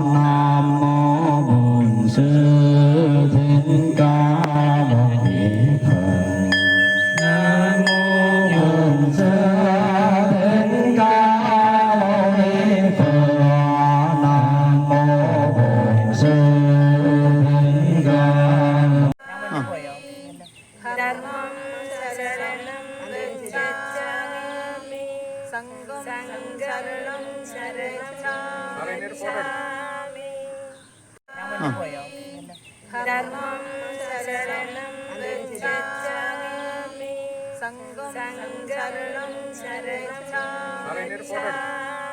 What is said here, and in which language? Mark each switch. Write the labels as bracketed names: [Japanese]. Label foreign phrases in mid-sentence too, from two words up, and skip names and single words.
[Vietnamese] Nam mô Bổn Sư Thích Ca Mâu Ni Phật. Nam mô Bổn Sư Thích Ca Mâu Ni Phật. Nam mô Bổn Sư Thích Ca. [Pali] Dhammam saranam gacchami Sangham saranam sarachami Dhammam saranam gacchami Sangham saranam sarachami